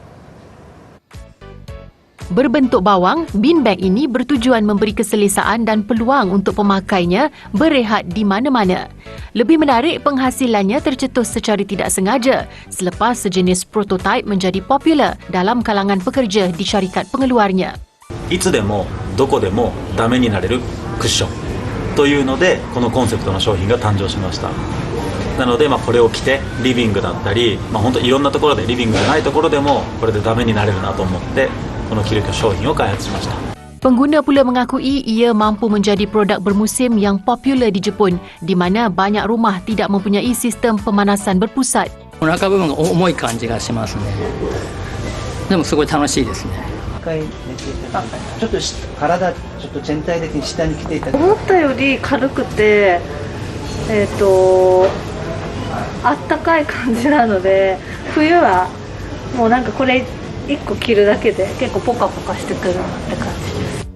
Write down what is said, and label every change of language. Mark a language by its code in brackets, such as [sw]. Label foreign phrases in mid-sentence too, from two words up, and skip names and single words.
[ms] Berbentuk bawang, beanbag ini bertujuan memberi keselesaan dan peluang untuk pemakainya berehat di mana-mana. Lebih menarik, penghasilannya tercetus secara tidak sengaja selepas sejenis prototipe menjadi popular dalam kalangan pekerja di syarikat pengeluarnya. [ja] いつでもどこでもダメになれるクッションというのでこのコンセプトの商品が誕生しました。なのでこれを着てリビングだったり、本当いろんなところでリビングじゃないところでもこれでダメになれるなと思ってこのキルキョ商品を開発しました。 [ms] Pengguna pula mengakui ia mampu menjadi produk bermusim yang popular di Jepun, di mana banyak rumah tidak mempunyai sistem pemanasan berpusat. [ja] お腹部分が重い感じがしますね。でもすごい楽しいですね。ちょっと体ちょっと全体的に下に来ていただいて。思ったより軽くて、あったかい感じなので、冬はもうなんかこれ1個着るだけで結構ポカポカしてくるなって感じです。